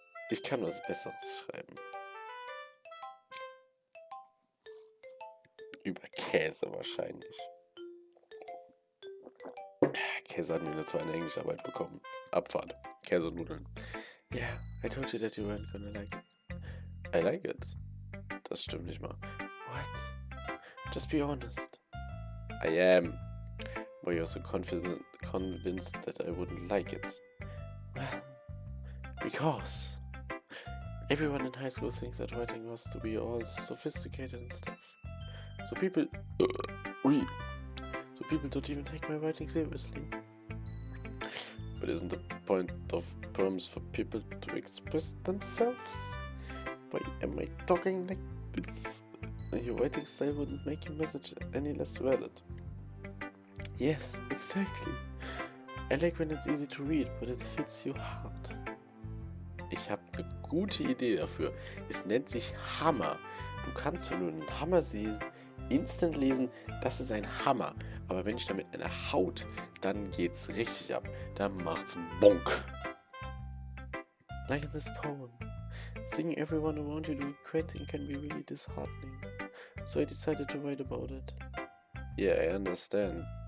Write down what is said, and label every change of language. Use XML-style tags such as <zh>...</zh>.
<de>Ich kann was Besseres schreiben. Über Käse wahrscheinlich. Käse hatten wir nur 2 in Englischarbeit bekommen. Abfahrt. Käse und Nudeln.</de> <en>Yeah, I told you that you weren't gonna like it. I like it.</en> <de>Das stimmt nicht mal.</de> <en>What? Just be honest. I am. Why you're so convinced that I wouldn't like it? Well, because everyone in high school thinks that writing was to be all sophisticated and stuff. So people don't even take my writing seriously. But isn't the point of poems for people to express themselves? Why am I talking like this? Your writing style wouldn't make your message any less valid. Yes, exactly. I like when it's easy to read, but it hits you hard.</en> <de>Ich habe eine gute Idee dafür. Es nennt sich Hammer. Du kannst, wenn du einen Hammer siehst, instant lesen, das ist ein Hammer. Aber wenn ich damit eine Haut, dann geht's richtig ab. Dann macht's Bonk.</de> <en>Like in this poem. Seeing everyone around you doing great things can be really disheartening. So I decided to write about it. Yeah, I understand.</en>